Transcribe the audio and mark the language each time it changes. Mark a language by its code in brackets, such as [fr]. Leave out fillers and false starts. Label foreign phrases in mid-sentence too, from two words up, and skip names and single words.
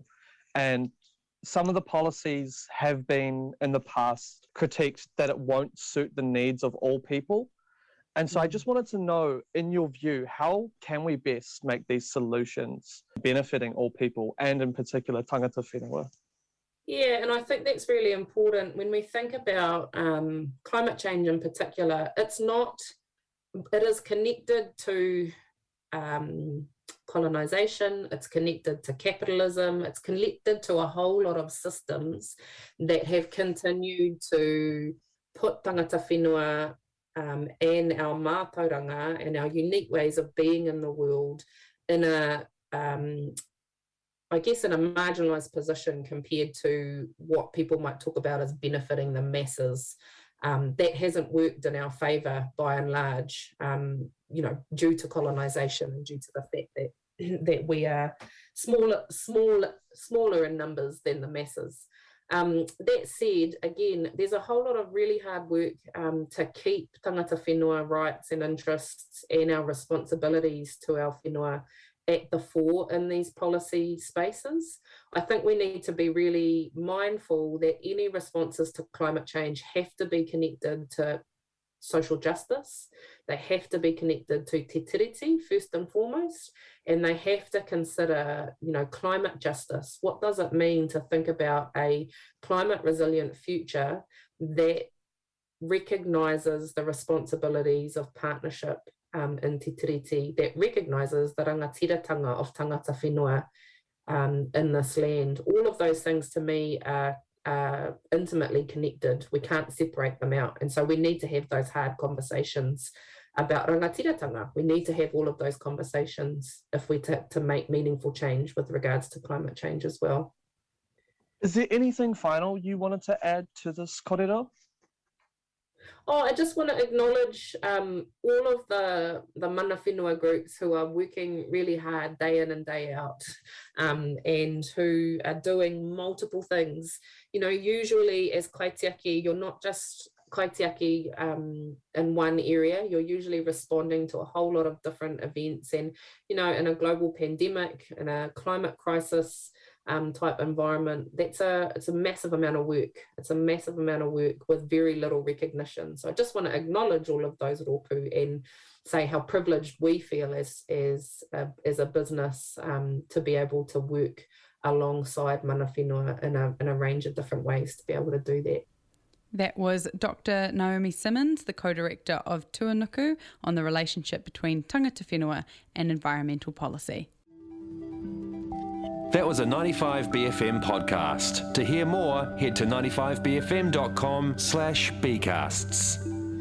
[en] And some of the policies have been in the past critiqued that it won't suit the needs of all people. And so I just wanted to know, in your view, how can we best make these solutions benefiting all people, and in particular [mi] tangata whenua? [en] Yeah, and I think that's really important when we think about climate change in particular. It is connected to colonisation, it's connected to capitalism, it's connected to a whole lot of systems that have continued to put [mi] tangata whenua [en] and our mātauranga and our unique ways of being in the world in a in a marginalised position compared to what people might talk about as benefiting the masses. That hasn't worked in our favour by and large, due to colonisation and due to the fact that we are smaller in numbers than the masses. That said, again, there's a whole lot of really hard work to keep [mi] tangata whenua [en] rights and interests and our responsibilities to our whenua at the fore in these policy spaces. I think we need to be really mindful that any responses to climate change have to be connected to social justice. They have to be connected to [mi] te tiriti [en] first and foremost, and they have to consider, climate justice. What does it mean to think about a climate resilient future that recognises the responsibilities of partnership in [mi] te tiriti, [en] that recognises the rangatiratanga of [mi] tangata whenua [en] in this land? All of those things to me are intimately connected. We can't separate them out. And so we need to have those hard conversations about rangatiratanga. We need to have all of those conversations if we're to make meaningful change with regards to climate change as well. Is there anything final you wanted to add to this kōrero? I just want to acknowledge all of the [mi] mana whenua [en] groups who are working really hard day in and day out, and who are doing multiple things. Usually as kaitiaki, you're not just kaitiaki in one area, you're usually responding to a whole lot of different events. And, in a global pandemic, in a climate crisis, type environment, it's a massive amount of work. It's a massive amount of work with very little recognition. So I just want to acknowledge all of those roku and say how privileged we feel as a business to be able to work alongside [mi] mana whenua [en] in a range of different ways to be able to do that. That was Dr. Naomi Simmons, the co-director of Tuanuku, on the relationship between [mi] tangata whenua [en] and environmental policy. That was a 95BFM podcast. To hear more, head to 95bfm.com/bcasts.